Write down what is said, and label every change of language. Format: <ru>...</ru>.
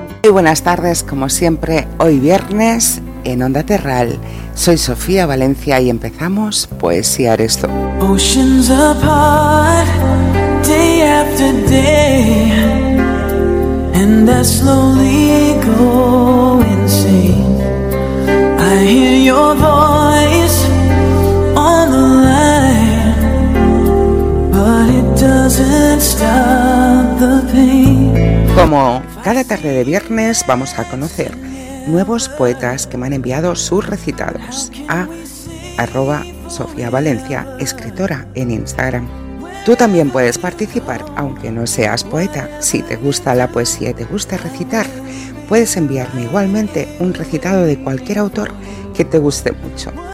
<es>Buenas tardes, como siempre, hoy viernes en Onda Terral. Soy Sofía Valencia y empezamos Poesía eres tú.</es> <en>Oceans apart, day after day, and I slowly go insane. I hear your voice on the line, but it doesn't stop the pain.</en> <es>Como cada tarde de viernes vamos a conocer nuevos poetas que me han enviado sus recitados a @sofiavalencia, escritora en Instagram. Tú también puedes participar, aunque no seas poeta. Si te gusta la poesía y te gusta recitar, puedes enviarme igualmente un recitado de cualquier autor que te guste mucho.</es>